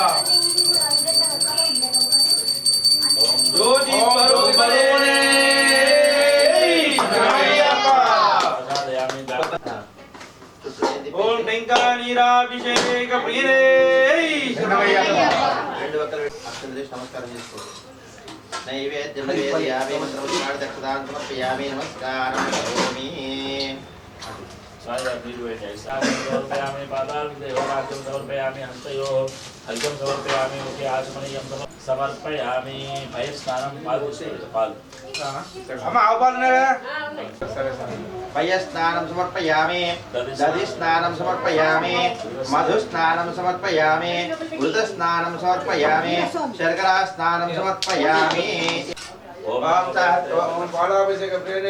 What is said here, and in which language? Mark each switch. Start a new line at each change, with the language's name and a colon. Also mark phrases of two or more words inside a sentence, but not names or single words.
Telugu: జ్యోతి స్వరూపనే శరణమయ్యప్ప ఓం టెంకాయ నీరాభిషేక ప్రియనే శరణమయ్యప్ప నమస్కారం చేసుకో
Sanskrit: నైవేద్యం నివేదయామి మంత్రముచ్చారణ దక్షిణాం సమర్పయామి నమస్కారం కరోమి समर्पयामि पादाभ्यो समर्पयामि हस्तयोः अर्घ्यं समर्पयामि मुखे आचमनीयं समर्पयामि पयस्नानं पाल
Telugu: అమ్మ ఆవుపాలన్నారా
Sanskrit: పయస్నానం సమర్పయామి దధి స్నానం సమర్పయామి మధు స్నానం సమర్పయామి మృత స్నానం సమర్పయామి శర్కరా స్నానం సమర్పయామి ఓం
Telugu: పాలాభిషేక ప్రియనే